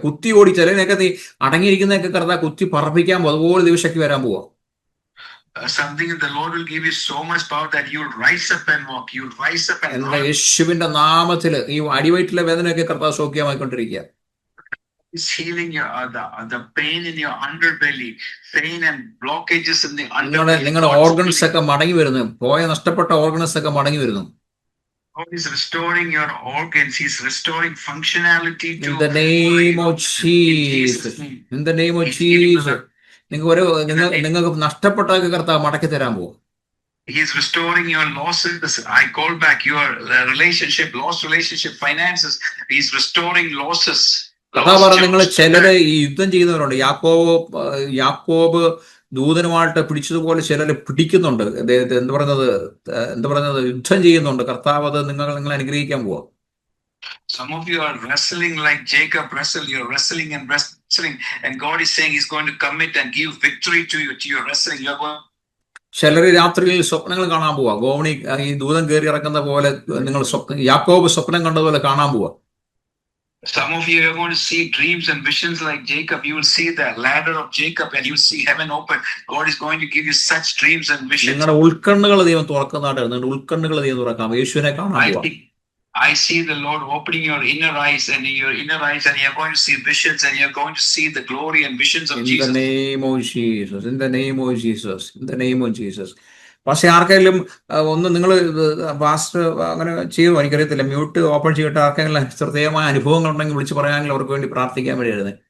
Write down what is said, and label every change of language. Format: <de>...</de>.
<ml>കുത്തി ഓടി ചിലതിനൊക്കെ നീ അടങ്ങിയിരിക്കുന്നതൊക്കെ കർത്താ കുത്തി പറപ്പിക്കാൻ പോകും. അതുപോലെ ദൈവശക്തി വരാൻ പോവാ.</ml> <en>Something in the Lord will give you so much power that you'll rise up and walk. You'll rise up and walk.</en> <ml>യേശുവിന്റെ നാമത്തിൽ ഈ അടിവയറ്റിലെ വേദനയൊക്കെ കർത്താവ് സൗഖ്യമായിക്കൊണ്ടിരിക്കുക.</ml> <en>Is healing your the pain in your underbelly, pain and blockages in the underbelly.</en> <ml>നിങ്ങളുടെ organs ഒക്കെ മടങ്ങി വരുന്നു. നഷ്ടപ്പെട്ട ഓർഗൻസ് ഒക്കെ മടങ്ങി വരുന്നു.</ml> <en>God is restoring your organs. He's restoring functionality to. In the name of Jesus. In the name of Jesus.</en> <ml>നിങ്ങൾക്ക് നഷ്ടപ്പെട്ടതൊക്കെ കർത്താവ് മടക്കി തരാൻ പോകും.</ml> <en>He's restoring your losses. I call back your relationship, lost relationship, finances. He's restoring losses.</en> <ml>കർത്താവ് പറഞ്ഞു നിങ്ങൾ ചിലര് ഈ യുദ്ധം ചെയ്യുന്നവരുണ്ട്. യാക്കോബ് ദൂതനുമായിട്ട് പിടിച്ചതുപോലെ ചിലര് പിടിക്കുന്നുണ്ട്. എന്താ പറയുന്നത് യുദ്ധം ചെയ്യുന്നുണ്ട്. കർത്താവ് അത് നിങ്ങളെ അനുഗ്രഹിക്കാൻ പോവാ.</ml> <en>Some of you are wrestling like Jacob wrestled. You're wrestling and wrestling, and God is saying He's going to commit and give victory to you. To your wrestling, you're going.</en> <ml>ചിലര് രാത്രിയിൽ സ്വപ്നങ്ങൾ കാണാൻ പോവാ. ഗോവണി ഈ ദൂതൻ കയറി ഇറക്കുന്ന പോലെ നിങ്ങൾ യാക്കോബ് സ്വപ്നം കണ്ടതുപോലെ കാണാൻ പോവാ.</ml> <en>Some of you are going to see dreams and visions like Jacob. You will see the ladder of Jacob and you will see heaven open. God is going to give you such dreams and visions.</en> <ml>നിങ്ങളുടെ ഉൾക്കണ്ണുകൾ ദൈവം തുറക്കുന്നതായിട്ട് നിങ്ങളുടെ ഉൾക്കണ്ണുകൾ ദൈവം തുറക്കാം. യേശുവിനെ കാണാൻ പോവാ.</ml> <en>I see the Lord opening your inner eyes and you're going to see visions and you're going to see the glory and visions of Jesus. In the name of Jesus. In the name of Jesus. In the name of Jesus.</en> <ml>പക്ഷെ ആർക്കെങ്കിലും ഒന്ന് നിങ്ങൾ pastor അങ്ങനെ ചെയ്യുമോ എനിക്കറിയത്തില്ല. Mute open ചെയ്തിട്ട് ആർക്കെങ്കിലും ശ്രദ്ധേയമായ അനുഭവങ്ങൾ ഉണ്ടെങ്കിൽ വിളിച്ച് പറയാമെങ്കിൽ അവർക്ക് വേണ്ടി പ്രാർത്ഥിക്കാൻ വേണ്ടിയായിരുന്നു.</ml>